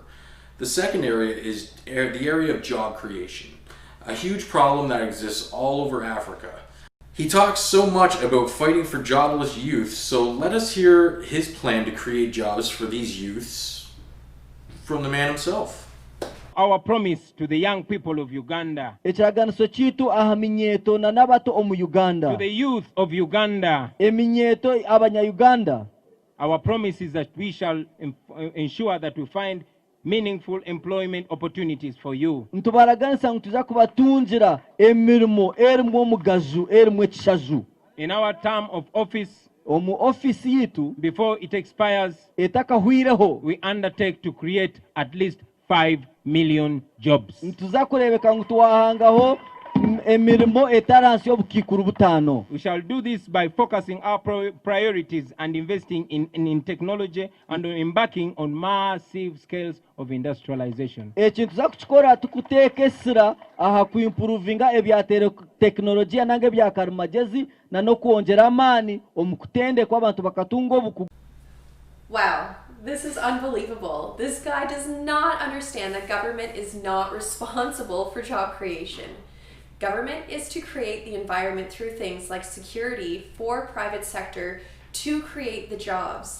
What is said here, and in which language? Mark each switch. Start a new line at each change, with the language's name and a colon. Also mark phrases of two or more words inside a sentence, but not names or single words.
English: The second area is the area of job creation, a huge problem that exists all over Africa. He talks so much about fighting for jobless youth, so let us hear his plan to create jobs for these youths from the man himself. Our promise to the young people of Uganda,
Nyankole: Ekiragaaniso kiitu aha minyeeto na n'abato omu Uganda.
English: to the youth of Uganda,
Nyankole: Eminyeeto abanya-Uganda.
English: our promise is that we shall ensure that we find meaningful employment opportunities for you.
Nyankole: Ntubaraganisa ngu tuza kubatungira emirimo erimu omugazu erimu ekishaju.
English: In our term of office,
Nyankole: Omu office yitu
English: before it expires,
Nyankole: etakahwireho
English: we undertake to create at least 5 million jobs.
Nyankole: tuza kurebeka ngu tuwahangaho emirimo etaransi y'obukikuru butano.
English: We shall do this by focusing our priorities and investing in technology and embarking on massive scales of industrialization.
Nyankole: Ekintu za kukikora tukuteekesera aha kuimprovinga ebya teknologiya nange ebya karimagezi na no kwongera amaani omu kutendekwa abantu bakatunga obukugu.
English: Wow, this is unbelievable. This guy does not understand that government is not responsible for job creation. Government is to create the environment through things like security for private sector to create the jobs.